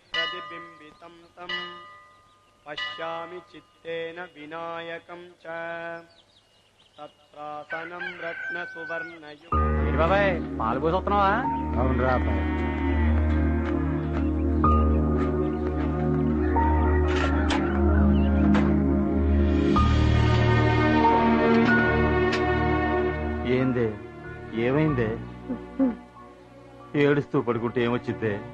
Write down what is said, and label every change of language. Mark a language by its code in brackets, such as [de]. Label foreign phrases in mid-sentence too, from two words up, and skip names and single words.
[sa] प्रतिबिम्बितं तं पश्यामि चित्तेन विनायकं च तत्रासनं रत्नसुवर्णयुक्तं। [te] बाबाయ్ పాలు పోసొస్తున్నావా? అవునరా అబ్బాయి. ఏందే ఏమైందే? ఏడుస్తూ పడుకుంటే ఏమొచ్చిందే?